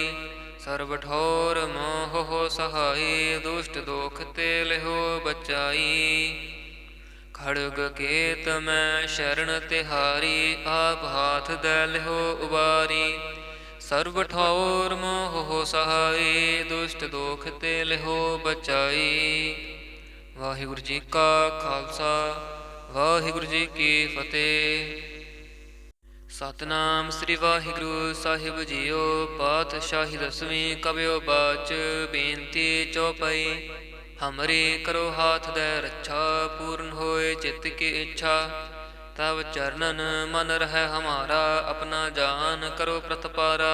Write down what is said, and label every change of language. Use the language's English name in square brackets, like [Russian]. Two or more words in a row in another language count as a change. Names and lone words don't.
[Braj] सर्व ठोर मोह हो सहाई, दुष्ट दोख ते लहो बचाई। खड़ग केत में शरण तिहारी, आप हाथ दलहो उबारी। सर्व ठौर मोह हो सहाई, दुष्ट दोख ते लहो बचाई। [Punjabi] ਵਾਹਿਗੁਰੂ ਜੀ ਕਾ ਖ਼ਾਲਸਾ, ਵਾਹਿਗੁਰੂ ਜੀ ਕੀ ਫ਼ਤਿਹ। ਸਤਿਨਾਮ ਸ੍ਰੀ ਵਾਹਿਗੁਰੂ ਸਾਹਿਬ ਜੀਓ। [Braj] पातशाही दसवीं कबियो बाच, बेनती चौपाई। हमरे करो हाथ दे रक्षा, पूर्ण होए चित्त की इच्छा। तब चरणन मन रह हमारा, अपना जान करो प्रतपारा।